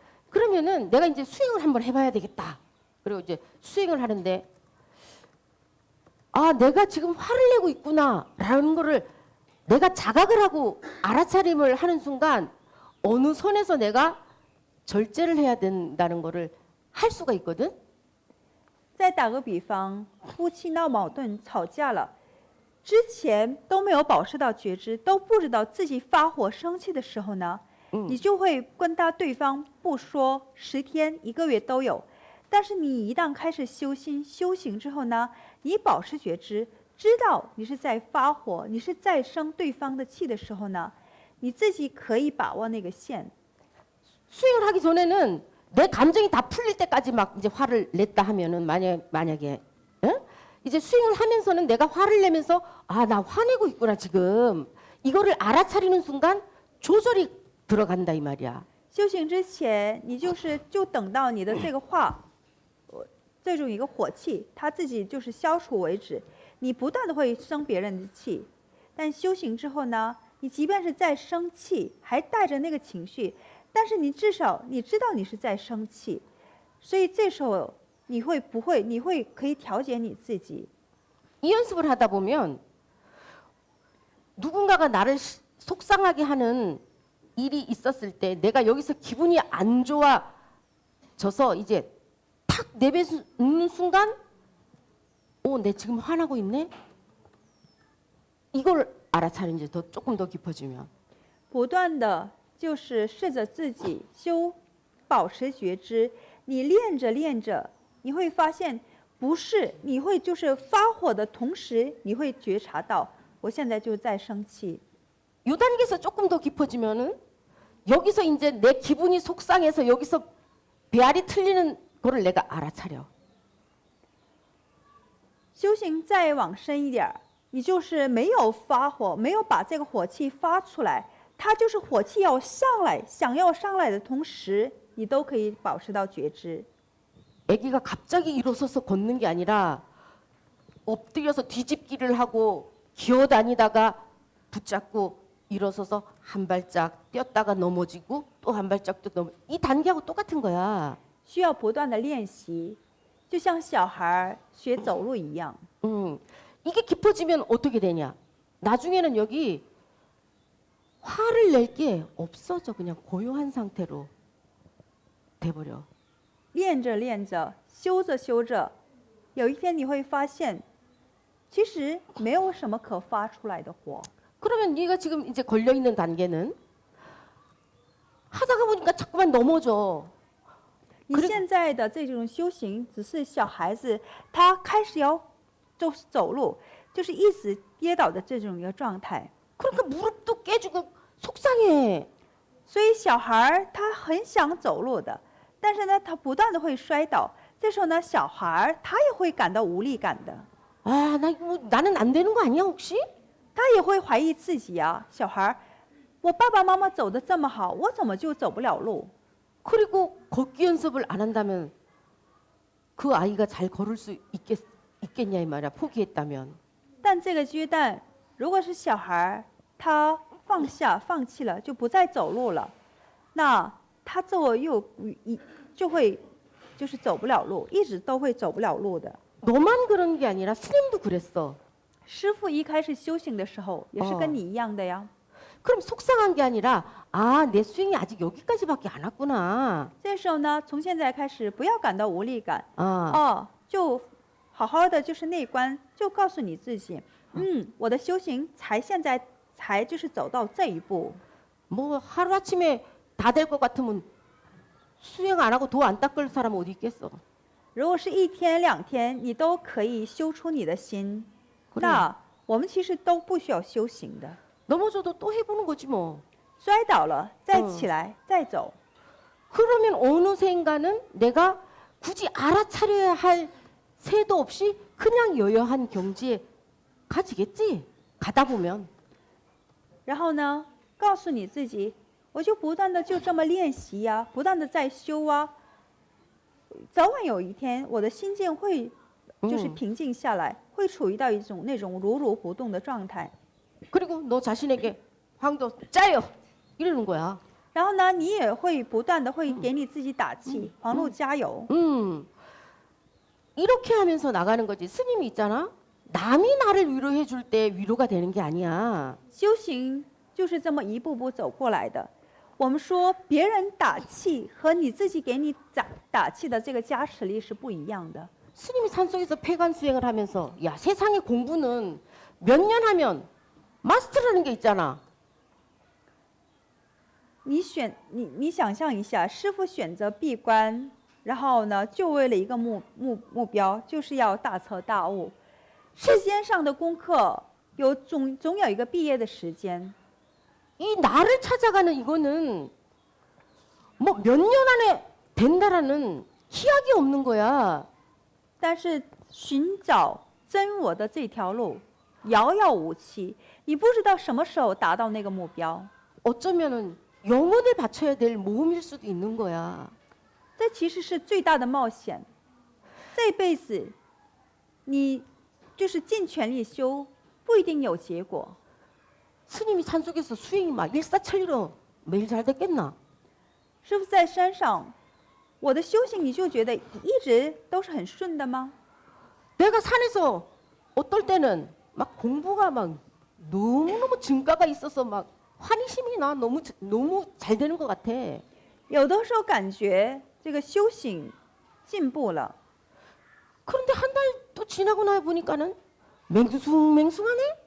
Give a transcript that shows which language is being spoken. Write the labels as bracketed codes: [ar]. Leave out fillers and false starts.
[ko] 그러면은 내가 이제 수행을 한번 해봐야 되겠다. 그리고 이제 수행을 하는데 아 내가 지금 화를 내고 있구나라는 거를 내가 자각을 하고 알아차림을 하는 순간 어느 선에서 내가 절제를 해야 된다는 거를 할 수가 있거든. [zh] 再打个比方，夫妻闹矛盾、吵架了，之前都没有保持到觉知，都不知道自己发火、生气的时候呢，你就会跟对方不说10天、1个月都有。但是你一旦开始修心、修行之后呢，你保持觉知，知道你是在发火，你是在生对方的气的时候呢，你自己可以把握那个线。 [ko] 수행을 하기 전에는 내 감정이 다 풀릴 때까지 막 이제 화를 냈다 하면은 만약에 응? 이제 수행을 하면서는 내가 화를 내면서 아 나 화내고 있구나 지금 이거를 알아차리는 순간 조절이 들어간다 이 말이야. [zh] 修行之前，你就等到你的这个话，这种一个火气，它自己就是消除为止。你不断的会生别人的气，但修行之后呢，你即便是在生气，还带着那个情绪，但是你至少你知道你是在生气，所以这时候你会可以调节你自己。 [ko] 이 연습을 하다 보면 누군가가 나를 속상하게 하는 일이 있었을 때 내가 여기서 기분이 안 좋아져서 이제 탁 내뱉는 순간 내 지금 화나고 있네? 이걸 알아차리는 더 조금 더 깊어지면 [zh] 不断的就是试着自己保持觉知，你练着练着，你会发现不是你会就是发火的同时，你会觉察到我现在就在生气。 [ko] 요 단계에서 조금 더 깊어지면은 여기서 이제 내 기분이 속상해서 여기서 배알이 틀리는 거를 내가 알아차려. [zh] 修行再往深一点儿，你就是没有发火，没有把这个火气发出来，它就是火气要上来，想要上来的同时，你都可以保持到觉知。 [ko] 아기가 갑자기 일어서서 걷는 게 아니라 엎드려서 뒤집기를 하고 기어다니다가 붙잡고 일어서서 한 발짝 뛰었다가 넘어지고 또 한 발짝 또 넘어. 이 단계하고 똑같은 거야. [zh] 需要不断的练习，就像小孩学走路一样。 [ko] 이게 깊어지면 어떻게 되냐? 나중에는 여기 화를 낼 게 없어져. 그냥 고요한 상태로 돼버려. [zh] 练着练着，修着修着，有一天你会发现，其实没有什么可发出来的火。 [ko] 그러면 네가 지금 이제 걸려 있는 단계는 하다가 보니까 자꾸만 넘어져. [zh] 你现在的这种修行，只是小孩子他开始要就是走路，就是一直跌倒的这种一个状态。 [ko] 그러니까 무릎도 깨지고 속상해. [zh] 所以小孩他很想走路的，但是呢，他不断的会摔倒。这时候呢，小孩他也会感到无力感的， [ko] 아, 나 이거 나는 안 되는 거 아니야 혹시? [zh] 他也会怀疑自己啊。小孩，我爸爸妈妈走的这么好，我怎么就走不了路？ [ko] 그리고 걷기 연습을 안 한다면 그 아이가 잘 걸을 수 있겠냐 이 말이야. 포기했다면. [zh] 但这个阶段，如果是小孩，他放弃了，就不再走路了，那他就会就是走不了路，一直都会走不了路的。 [ko] 너만 그런 게 아니라 스님도 그랬어. [zh] 师傅一开始修行的时候，也是跟你一样的呀。 [ko] 그럼 속상한 게 아니라 아, 내 스윙이 아직 여기까지밖에 안 왔구나. [zh] 这时候呢，从现在开始不要感到无力感， 아, 就好好的就是内观，就告诉你自己，我的修行现在才就是走到这一步。 [ko] 뭐 하루아침에 다 될 것 같으면 수행 안 하고 도 안 닦을 사람 어디 있겠어. [zh] 如果是一天两天，你都可以修出你的心， [ko] 그래. [zh] 那我们其实都不需要修行的。 [ko] 넘어져도 또 해보는 거지 뭐. [zh] 摔倒了再起来，再走。 [ko] 그러면 어느샌가는 내가 굳이 알아차려야 할 새도 없이 그냥 여여한 경지에 가지겠지. 가다 보면. [zh] 然后呢，告诉你自己，我就不断的就这么练习呀、不断的在修啊。早晚有一天，我的心境会就是平静下来，会处于到一种那种如如不动的状态。 [ko] 그리고 너 자신에게 황도 짜요 이러는 거야. [zh] 然后呢，你也会不断的会给你自己打气，黄路加油。 [ko] 이렇게 하면서 나가는 거지. 스님이 있잖아. 남이 나를 위로해 줄 때 위로가 되는 게 아니야. [zh] 修行就是这么一步步走过来的。我们说别人打气和你自己给你打气的这个加持力是不一样的。 [ko] 스님이 산속에서 폐관 수행을 하면서 야 세상의 공부는 몇 년 하면 마스터라는 게 있잖아. [zh] 你想象一下，师傅选择闭关，然后呢，就为了一个目标，就是要大彻大悟。世间上的功课总有一个毕业的时间。 [ko] 이 나를 찾아가는 이거는 뭐 몇 년 안에 된다라는 희약이 없는 거야. [zh] 但是寻找真我的这条路遥遥无期，你不知道什么时候达到那个目标。 [ko] 어쩌면은 영혼을 바쳐야 될 모험일 수도 있는 거야. [zh] 这其实是最大的冒险。这辈子，你就是尽全力修，不一定有结果。 [ko] 스님이 산속에서 수행이 막 일사천리로 매일 잘 됐겠나? [zh] 师傅在山上，我的修行你就觉得一直都是很顺的吗？ [ko] 내가 산에서 어떨 때는 막 공부가 막 너무너무 증가가 있어서 막 환희심이 나. 너무 잘 되는 것 같아. [zh] 有的时候感觉这个修行进步了， [ko] 그런데 한 달 또 지나고 나 보니까는 맹숭맹숭하네.